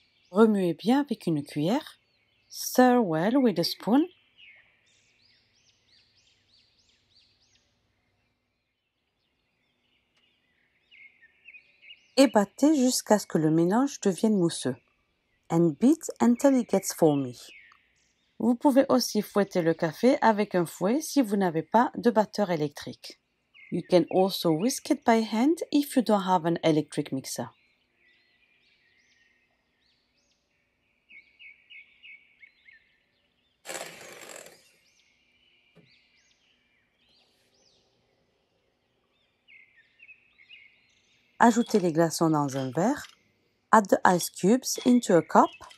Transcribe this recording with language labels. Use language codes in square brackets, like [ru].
[fr] Remuez bien avec une cuillère. [en] Stir well with a spoon. [fr] Et battez jusqu'à ce que le mélange devienne mousseux. [en] And beat until it gets foamy. [fr] Vous pouvez aussi fouetter le café avec un fouet si vous n'avez pas de batteur électrique. [en] You can also whisk it by hand if you don't have an electric mixer. [fr] Ajoutez les glaçons dans un verre. [en] Add the ice cubes into a cup.